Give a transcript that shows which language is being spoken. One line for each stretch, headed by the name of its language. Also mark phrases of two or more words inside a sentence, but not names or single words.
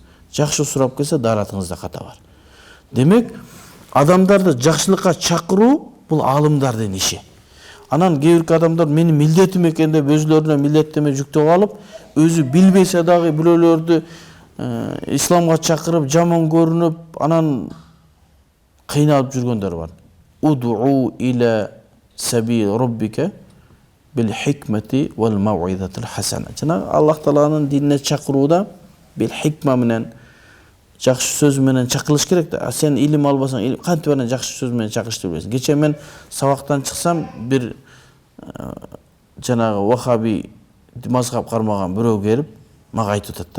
Kyrgyz: Жакшы сурап келсе, даратыңызда ката бар. Демек, адамдарды жакшылыкка чакыруу бул алымдардын иши. Анан кээ бир адамдар менин милдетим экен деп өзүлөрүнө милдеттеме жүктөп алып, өзү билбесе дагы бирөөлөрдү исламга чакырып, жаман көрүнүп, анан кыйналып жүргөндөр бар.
Arabic: ادع إلى سبيل ربك بالحكمة والموعظة الحسنة.
Kyrgyz: Жана Аллах Тааланын динине чакырууда
Arabic: بالحكمة
Kyrgyz: менен, жакшы сөз менен чакырылыш керек да. Сен илим албасаң, кантип анан жакшы сөз менен чакырышты билесиң. Кече мен сабактан чыксам, бир жанагы вахаби мазхаб кармаган бирөө келип, мага айтып атат да.